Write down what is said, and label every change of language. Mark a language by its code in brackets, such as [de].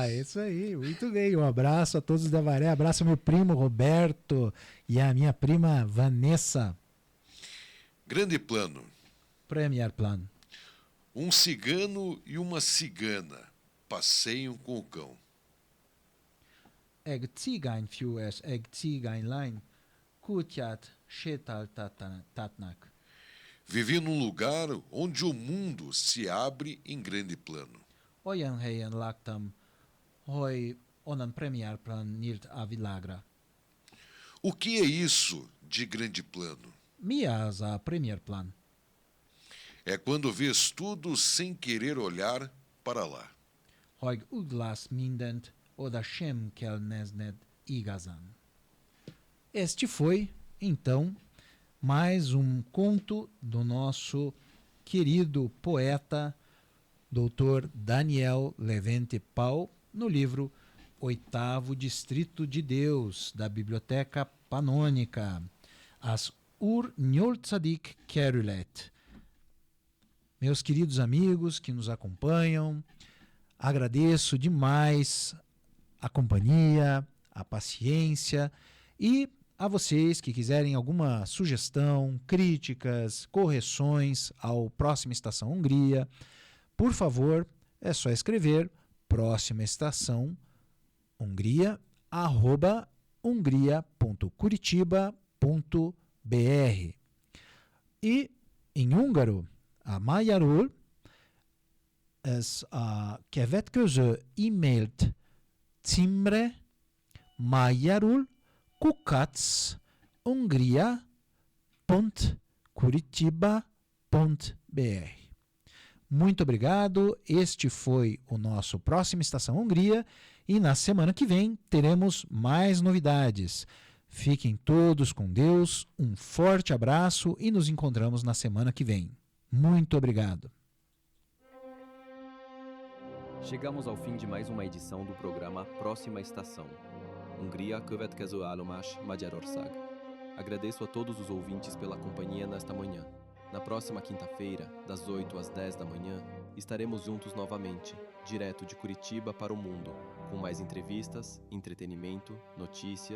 [pt] Isso aí, muito bem. Um abraço a todos da Avaré, abraço ao meu primo Roberto e a minha prima Vanessa. Grande plano. Premier Plano. Um cigano e uma cigana passeiam com o cão. [hu] Egy cigány fiú és egy cigány lány kutyát sétáltatnak. [pt] Vivi num lugar onde o mundo se abre em grande plano. [hu] Olyan helyen laktam, hogy onnan premiérplan nyílt a világra. [pt] O que é isso de grande plano? [hu] Mi az a premiérplan? [pt] É quando vês tudo sem querer olhar para lá. [hu] Hogy úgy látsz mindent, oda sem kell nézned igazán. [pt] Este foi, então, mais um conto do nosso querido poeta, Dr. Daniel Levente Pau, no livro Oitavo Distrito de Deus, da Biblioteca Panônica, As Ur Nyolcadik Kerület. Meus queridos amigos que nos acompanham, agradeço demais a companhia, a paciência e a vocês que quiserem alguma sugestão, críticas, correções ao Próxima Estação Hungria, por favor, é só escrever Próxima Estação Hungria @hungria.curitiba.br. E em húngaro, [hu] a magyarul ez a következő e-mailt címre magyarul kukac@hungria.curitiba.br. [pt] Muito obrigado. Este foi o nosso Próxima Estação Hungria e na semana que vem teremos mais novidades. Fiquem todos com Deus, um forte abraço e nos encontramos na semana que vem. Muito obrigado. Chegamos ao fim de mais uma edição do programa Próxima Estação. [hu] Hungria következő állomás Magyarország. [pt] Agradeço a todos os ouvintes pela companhia nesta manhã. Na próxima quinta-feira, das 8 às 10 da manhã, estaremos juntos novamente, direto de Curitiba para o mundo, com mais entrevistas, entretenimento, notícias